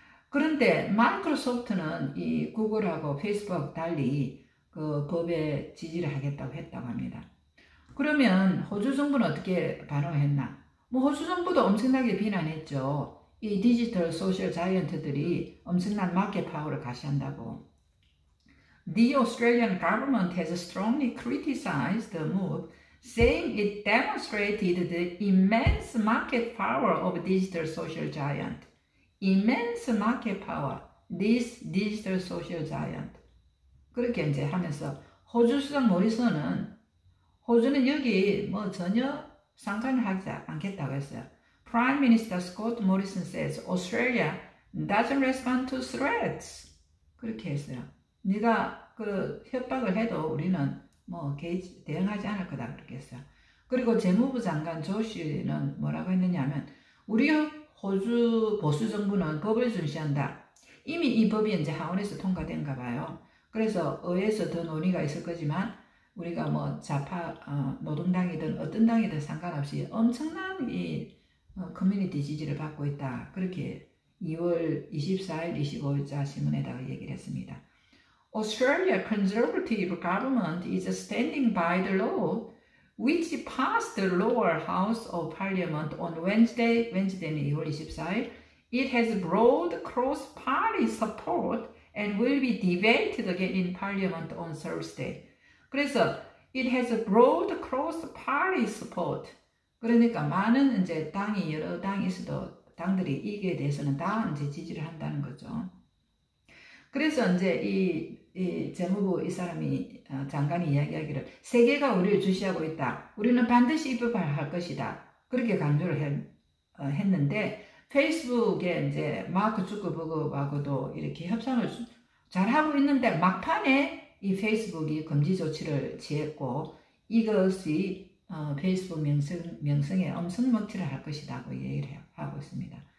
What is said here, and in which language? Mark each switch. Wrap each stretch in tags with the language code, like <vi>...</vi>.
<ko>그런데 마이크로소프트는 이 구글하고 페이스북 달리 그 법에 지지를 하겠다고 했다고 합니다. 그러면 호주 정부는 어떻게 반응했나? 호주 정부도 엄청나게 비난했죠. 이 디지털 소셜 자이언트들이 엄청난 마켓 파워를 가시한다고.</ko> <en>The Australian government has strongly criticized the move, saying it demonstrated the immense market power of digital social giant. Immense market power, this digital social giant.</en> <ko>그렇게 이제 하면서 호주 수석 모리슨은 호주는 여기 전혀 상관을 하지 않겠다고 했어요.</ko> <en>Prime Minister Scott Morrison says Australia doesn't respond to threats.</en> <ko>그렇게 했어요. 네가 그 협박을 해도 우리는 대응하지 않을 거다 그렇게 했어요. 그리고 재무부 장관 조시는 뭐라고 했느냐 하면 우리 호주 보수 정부는 법을 준시한다. 이미 이 법이 이제 하원에서 통과된가 봐요. 그래서 의회에서 더 논의가 있을 거지만 우리가 좌파 노동당이든 어떤 당이든 상관없이 엄청난 이 커뮤니티 지지를 받고 있다. 그렇게 2월 24일, 25일자 신문에다가 얘기를 했습니다.</ko> <en>Australia conservative government is standing by the law which passed the lower house of parliament on Wednesday</en> <ko>는 2월 24일.</ko> <en>It has broad cross-party support and will be debated again in parliament on Thursday.</en> <ko>그래서</ko> <en>it has broad cross-party support.</en> <ko>그러니까 많은 이제 당이 여러 당이 있어도 당들이 이게 대해서는 다 이제 지지를 한다는 거죠. 그래서 이제 이 재무부 이 사람이 장관이 이야기하기를 세계가 우리를 주시하고 있다. 우리는 반드시 입법할 것이다. 그렇게 강조를 했는데 페이스북에 이제 마크 주커버그하고도 이렇게 협상을 잘 하고 있는데 막판에 이 페이스북이 금지 조치를 취했고 이것이 페이스북 명성에 엄청 먹칠을 할 것이라고 얘기를 하고 있습니다.</ko>